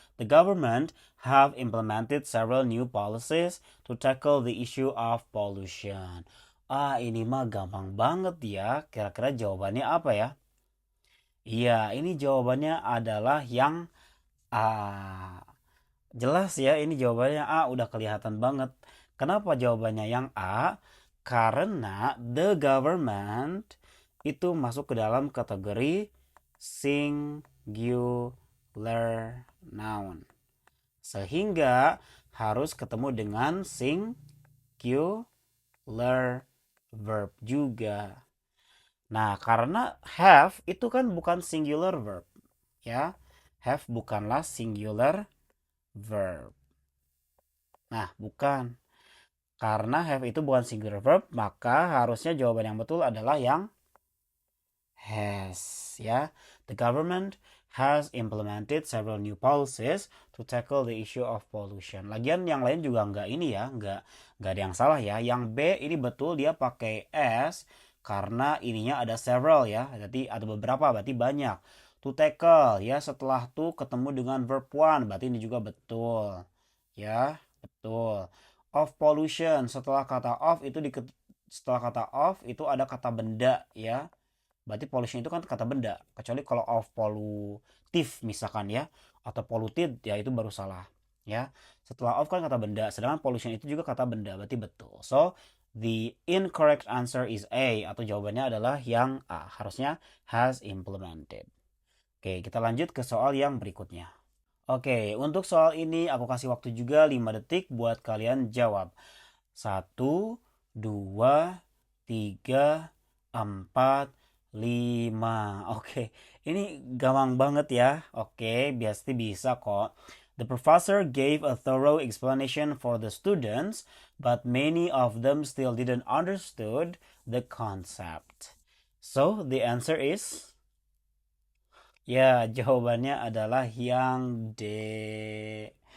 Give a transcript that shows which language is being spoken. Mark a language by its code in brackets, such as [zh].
[en] The government have implemented several new policies to tackle the issue of pollution. [id] Ini mah gampang banget ya. Kira-kira jawabannya apa ya? Iya, ini jawabannya adalah yang A. Jelas ya, ini jawabannya A, udah kelihatan banget. Kenapa jawabannya yang A? Karena the government itu masuk ke dalam kategori singular noun. Sehingga harus ketemu dengan singular verb juga. Nah, karena have itu kan bukan singular verb, ya. Have bukanlah singular verb. Nah, bukan. Karena have itu bukan singular verb, maka harusnya jawaban yang betul adalah yang has, ya. [en] The government has implemented several new policies to tackle the issue of pollution. [id] Lagian yang lain juga nggak ini ya, nggak ada yang salah ya. Yang B ini betul dia pakai s karena ininya ada several ya, jadi ada beberapa berarti banyak. To tackle ya, setelah to ketemu dengan verb one berarti ini juga betul. Ya, betul. Of pollution setelah kata of itu setelah kata of itu ada kata benda ya. Berarti pollution itu kan kata benda. Kecuali kalau of pollutive misalkan ya. Atau polluted ya itu baru salah. Ya. Setelah of kan kata benda. Sedangkan pollution itu juga kata benda. Berarti betul. [en] So, the incorrect answer is A. [id] Atau jawabannya adalah yang A. Harusnya has implemented. Oke, kita lanjut ke soal yang berikutnya. Oke, untuk soal ini aku kasih waktu juga 5 detik buat kalian jawab. 1, 2, 3, 4, 5. Oke, ini gampang banget ya. Oke, biasa bisa kok. [en] The professor gave a thorough explanation for the students, but many of them still didn't understood the concept. So, the answer is [id] ya, jawabannya adalah yang D.